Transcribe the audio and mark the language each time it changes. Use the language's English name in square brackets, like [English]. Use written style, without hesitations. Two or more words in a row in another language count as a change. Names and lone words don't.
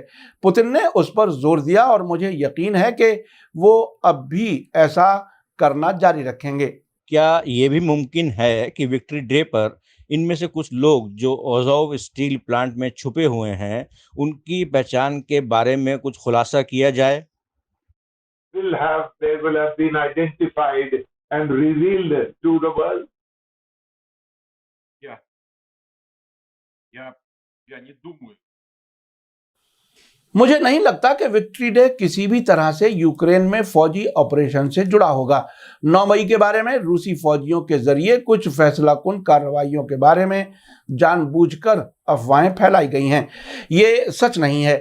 [Hindi] पुतिन ने उस पर जोर दिया और मुझे यकीन है कि वो अब भी ऐसा करना जारी रखेंगे। क्या ये भी मुमकिन है कि विक्ट्री डे पर इनमें से कुछ लोग जो अज़ोव स्टील प्लांट में छुपे हुए हैं, उनकी पहचान के बारे में कुछ खुलासा किया जाए? [English] They will have been identified and revealed to the world. [Russian] я не думаю. [Hindi] मुझे नहीं लगता कि विक्ट्री डे किसी भी तरह से यूक्रेन में फौजी ऑपरेशन से जुड़ा होगा। 9 मई के बारे में रूसी फौजियों के जरिए कुछ फैसलाकुन कार्रवाइयों के बारे में जानबूझकर अफवाहें फैलाई गई हैं। ये सच नहीं है।